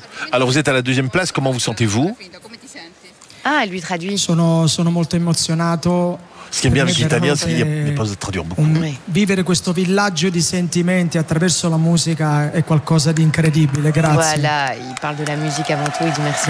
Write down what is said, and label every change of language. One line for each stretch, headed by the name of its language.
French: Alors, vous êtes à la deuxième place. Comment vous sentez-vous? Ah, elle lui traduit.
Italian: Sono molto emozionato.
French: Ce qui est bien avec l'italien, c'est qu'il n'y a pas de traduire beaucoup.
Italian: Vivere questo villaggio di sentimenti attraverso la musica è qualcosa di incredibile. Grazie.
French: Voilà, il parle de la musique avant tout. Il dit merci.